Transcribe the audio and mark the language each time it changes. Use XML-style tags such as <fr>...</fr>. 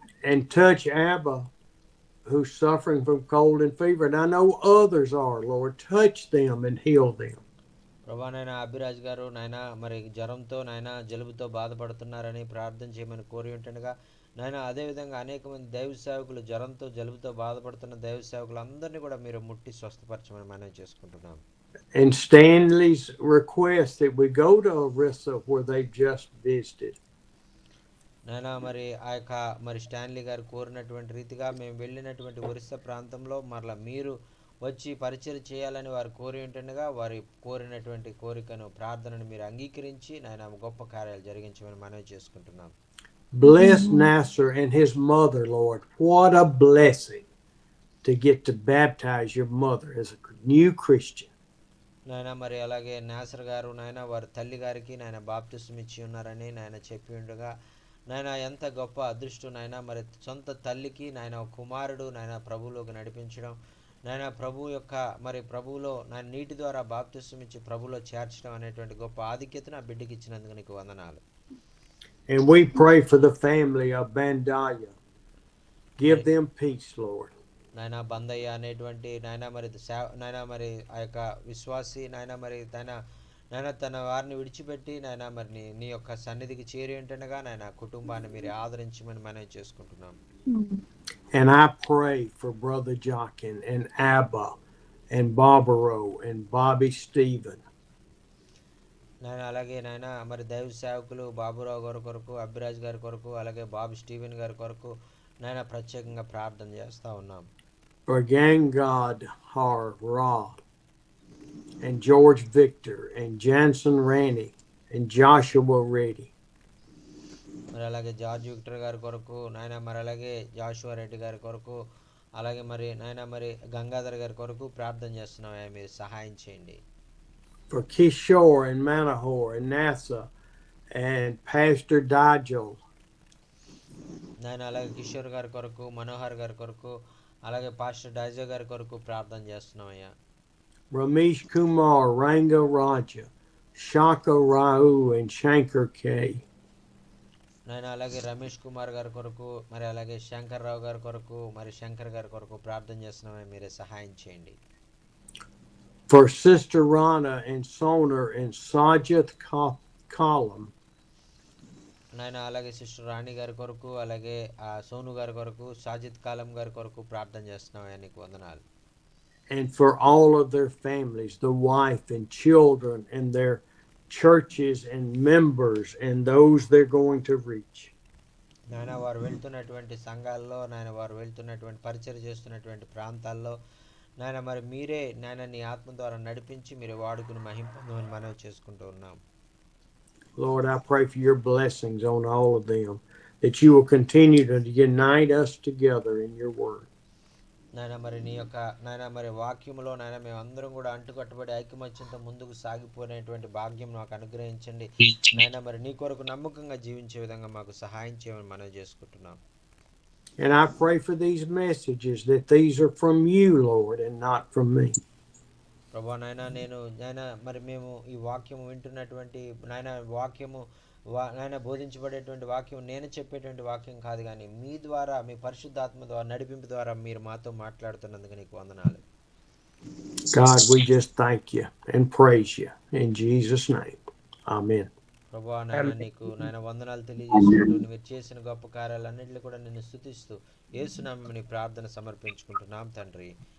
<en>And touch Abba, who's suffering from cold and fever. And I know others are, Lord. Touch them and heal them.</en> <te>ప్రభా నాయన అభిరాజ్ గారు నాయన మరి జ్వరంతో నాయన జలుబుతో బాధపడుతున్నారని ప్రార్థన చేయమని కోరి ఉంటుండగా నాయన అదేవిధంగా అనేక మంది దైవ సేవకులు జ్వరంతో జలుబుతో బాధపడుతున్న దైవ సేవకులు అందరినీ కూడా మీరు ముట్టి స్వస్థపరచమని మనం చేసుకుంటున్నాం.</te> <en>And Stanley's request that we go to Orissa where they just visited.</en> <te>నాయన మరి ఆ యొక్క మరి స్టాన్లీ గారు కోరినటువంటి రీతిగా మేము వెళ్ళినటువంటి ఒరిస్సా ప్రాంతంలో మరలా మీరు వచ్చి పరిచయం చేయాలని వారు కోరి ఉంటుండగా వారి కోరినటువంటి కోరికను ప్రార్థనను మీరు అంగీకరించి నాయన గొప్ప కార్యాలు జరిగించమని మనవి చేసుకుంటున్నాం.</te> <en>Bless Nasser and his mother, Lord. What a blessing to get to baptize your mother as a new Christian.</en> <te>నాయన మరి అలాగే నాసర్ గారు నాయన వారి తల్లి గారికి నాయన బాప్తిస్మం ఇచ్చి ఉన్నారని నాయన చెప్పి ఉండగా నాయన ఎంత గొప్ప అదృష్టం నాయన మరి సొంత తల్లికి నాయన కుమారుడు నాయన ప్రభువులోకి నడిపించడం నాయన ప్రభు యొక్క మరి ప్రభువులో నాయన నీటి ద్వారా బాప్తిస్మం ఇచ్చి ప్రభువులో చేర్చడం అనేటువంటి గొప్ప ఆధిక్యతను ఆ బిడ్డకి ఇచ్చినందుకు నీకు వందనాలు.</te> <en>And we pray for the family of Bandaya. Give them peace, Lord.</en> <te>నాయన బందయ్య అనేటువంటి నాయన మరి ఆ యొక్క విశ్వాసి నాయన మరి నాయన తన వారిని విడిచిపెట్టి నాయన మరి నీ యొక్క సన్నిధికి చేరి ఉంటుండగా నాయన కుటుంబాన్ని మీరు ఆదరించమని మనం చేసుకుంటున్నాం.</te> <en>And I pray for Brother Jockin and Abba and Barbaro and Bobby Stephen.</en> <te>నాయన అలాగే నాయన మరి దైవ సేవకులు బాబురావు గారి కొరకు అభిరాజ్ గారి కొరకు అలాగే బాబు స్టీవెన్ గారి కొరకు నాయన ప్రత్యేకంగా ప్రార్థన చేస్తూ ఉన్నాం.</te> <en>For Gangad Har Ra and George Victor and Jansen Ranny and Joshua Reddy.</en> <te>మరి అలాగే జార్జ్ విక్టర్ గారి కొరకు నాయన మరి అలాగే జాషువా రెడ్డి గారి కొరకు అలాగే మరి నాయన మరి గంగాధర్ గారి కొరకు ప్రార్థన చేస్తున్నాం. మీరు సహాయం చేయండి.</te> <en>For Kishore and Manahor and NASA and Pastor Dajjal.</en> <te>నాయన అలాగే కిషోర్ గారి కొరకు మనోహర్ గారి కొరకు అలాగే పాస్టర్ డైజో గారి కొరకు ప్రార్థన చేస్తున్నామయ్యా.</te> <en>Ramesh Kumar, Ranga Raja, Shaka Rao and Shankar K.</en> <te>నాయన అలాగే రమేష్ కుమార్ గారి కొరకు మరి అలాగే శంకర్ రావు గారి కొరకు మరి శంకర్ గారి కొరకు ప్రార్థన చేస్తున్నామని మీరే సహాయం చేయండి.</te> <en>For Sister Rana and Soner and Sajid Kalam.</en> <te>నాయన అలాగే సిస్టర్ రాణి గారి కొరకు అలాగే సోను గారి కొరకు సాజిద్ కాలం గారి కొరకు ప్రార్థన చేస్తున్నామయ్యా. నీకు వందనాలు.</te> <en>And for all of their families, the wife and children and their churches and members and those they're going to reach.</en> <te>నాయన వారు వెళ్తున్నటువంటి సంఘాల్లో నాయన వారు వెళ్తున్నటువంటి పరిచయం చేస్తున్నటువంటి ప్రాంతాల్లో నాయన మరి మీరే నాయన నీ ఆత్మ ద్వారా నడిపించి మీరు వాడుకుని మహిమ పొందమని మనవి చేసుకుంటూ ఉన్నాం.</te> <en>Lord, I pray for your blessings on all of them, that you will continue to unite us together in your word.</en> <te>నాయన మరి నీ యొక్క నాయన మరి వాక్యములో నాయన మేము అందరం కూడా అంటుకట్టుబడి ఐకమత్యంతో ముందుకు సాగిపోయినటువంటి భాగ్యం మాకు అనుగ్రహించండి. నాయన మరి నీ కొరకు నమ్మకంగా జీవించే విధంగా మాకు సహాయం చేయమని మనం చేసుకుంటున్నాం.</te> <en>And I pray for these messages that these are from you, Lord, and not from me.</en> <te>ప్రభా నాయన మరి మేము ఈ వాక్యము వింటున్నటువంటి నాయన వాక్యము నాయన బోధించబడేటువంటి వాక్యం నేను చెప్పేటువంటి వాక్యం కాదు కానీ మీ ద్వారా మీ పరిశుద్ధాత్మ ద్వారా నడిపింపు ద్వారా మీరు మాతో మాట్లాడుతున్నందుకు నీకు వందనాలు.</te> <en>God, we just thank you and praise you in Jesus' name. Amen.</en> <te>ప్రభా నాయన నీకు నాయన వందనాలు తెలియజేసుకుంటూ మీరు చేసిన గొప్ప కార్యాలన్నింటినీ కూడా నిన్ను స్తుతిస్తూ యేసునామమున ప్రార్థన సమర్పించుకుంటున్నాం తండ్రి.</te>